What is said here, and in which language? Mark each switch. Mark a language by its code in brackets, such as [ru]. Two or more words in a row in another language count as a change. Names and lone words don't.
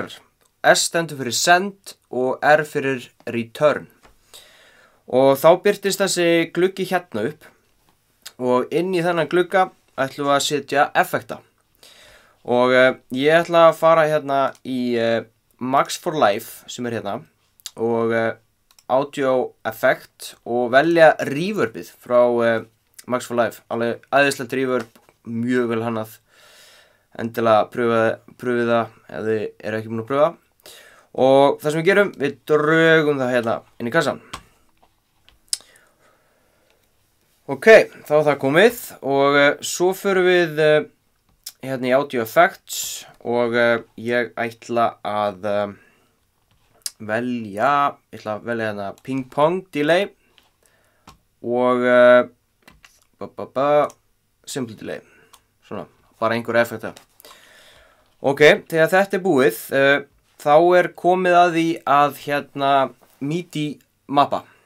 [is] S stendur fyrir send og R fyrir return. Og þá birtist þessi gluggi hérna upp og inn í þennan glugga ætlum við að setja effekta. Og ég ætla að fara hérna í Max for Live sem er hérna og [en] audio effect [is] og velja reverbið frá Max for Live. Alveg æðislegt reverb, mjög vel hannað. Endilega pröfið það ef þið eru ekki búin að pröfa. Og það sem við gerum, við drögum það hérna inn í kassan. Ok, þá er það komið og svo förum við hérna í [en] audio effects [is] og ég ætla að velja hérna [en] ping pong delay [is] og [en] simple delay, [is] svona, bara einhver effekta. Ok, þegar þetta er búið, þá er komið að því að hérna MIDI mappa.